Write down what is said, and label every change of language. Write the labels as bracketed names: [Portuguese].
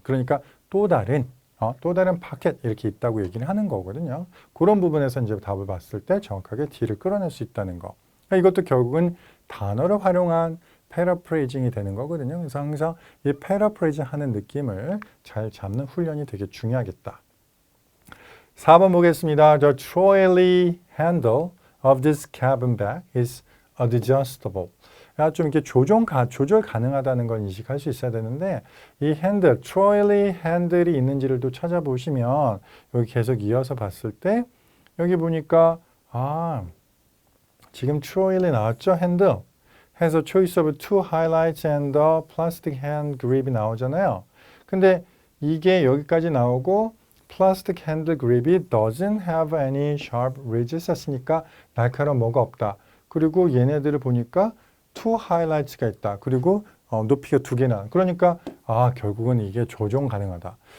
[Korean] 그러니까 또 다른 파켓 이렇게 있다고 얘기를 하는 거거든요. 그런 부분에서 이제 답을 봤을 때 정확하게 D를 끌어낼 수 있다는 거. 그러니까 이것도 결국은 단어를 활용한 패러프레이징이 되는 거거든요. 그래서 항상 이 패러프레이징 하는 느낌을 잘 잡는 훈련이 되게 중요하겠다. 4번 보겠습니다. [English] The trolley handle of this cabin bag is adjustable. [Korean] 좀 이렇게 조절 가능하다는 걸 인식할 수 있어야 되는데 이 핸들, 트로일리 핸들이 있는지를 또 찾아보시면 여기 계속 이어서 봤을 때 여기 보니까 지금 트로일리 나왔죠? 핸들 해서 [English] choice of two highlights and the plastic hand grip이 나오잖아요. [Korean] 근데 이게 여기까지 나오고 [English] plastic hand grip이 doesn't have any sharp ridges [Korean] 했으니까 날카로운 뭐가 없다. 그리고 얘네들을 보니까 [English] two highlights [Korean] 가 있다. 그리고 높이가 두 개나. 그러니까 결국은 이게 조정 가능하다.